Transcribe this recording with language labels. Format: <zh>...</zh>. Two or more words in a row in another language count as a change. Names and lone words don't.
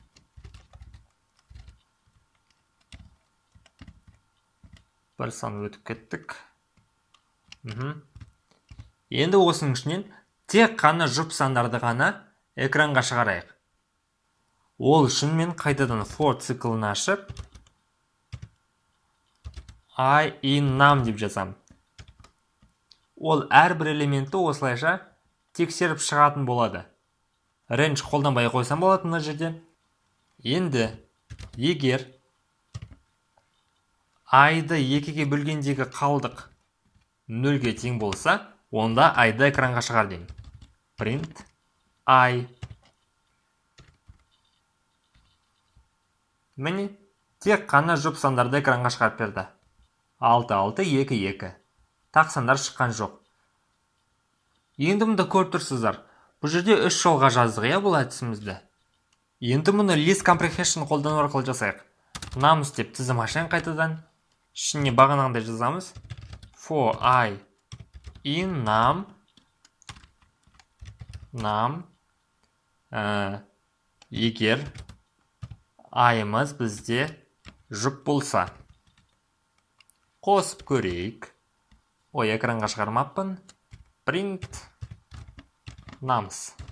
<kk>Бір сан өтіп кеттік. Енді осының ішінен тек қана жұп сандарды ғана экранға шығарайық. Ол үшін мен қайтадан for циклын ашып</kk> <en>I in num</en> <kk>деп жазам. Ол әрбір элементті осылайша тексеріп шығатын болады. Range қолданбай қойсам болады мына жерде. Енді егер I-ды 2-ге бөлгендегі қалдық 0-ге тең болса, онда I-ды экранға шығар деймін.</kk> <en>Print I.</en> <kk>Міне, тек қана жұп сандарды экранға шығарып берді. 6, 6, 2, 2. Тақ сандар шыққан жоқ. Енді мұнда көріп тұрсыздар. Бұл жерде 3 жолға жаздық бұл әдісімізді. Енді мұны</kk> <en>list comprehension</en> <kk>қолдану арқылы жасайық. Num деп тізім ашайын қайтадан. Ішіне бағанағындай жазамыз.</kk> <en>For I in num.</en> <kk>Егер I-мыз бізде жұп болса. Қосып көрейік. Ой, экранға шығармаппын.</kk> <en>Print nums.</en>